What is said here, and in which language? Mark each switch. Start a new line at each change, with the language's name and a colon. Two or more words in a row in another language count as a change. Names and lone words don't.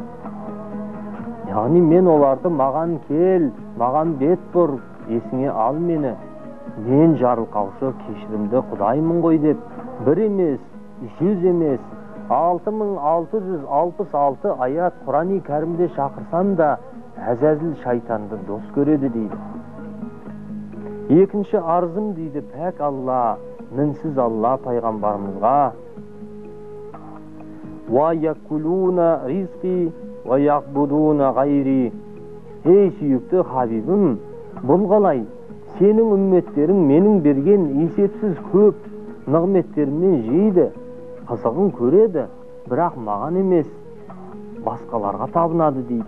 Kazakh: Яғни мен оларды маған кел, маған бет бұр, есіңе ал мені, мен жарылқаушы кешірімді Құдаймын ғой деп, бір емес, 100 емес, 6666 аят Құран-ы Кәрімде шақырсам да, әзәзіл шайтанды дос көреді дейді. Екінші арзым дейді пәк Алла, мінсіз Алла пайғамбарымызға:
Arabic: ويأكلون رزقي ويعبدون غيري.
Kazakh: Ey sүйükті Хабибім, бұл қалай? Сенің үмметтерің менің берген есепсіз көп нығметтерімнен жейді, қызығын көреді, бірақ маған емес, басқаларға табынады дейді.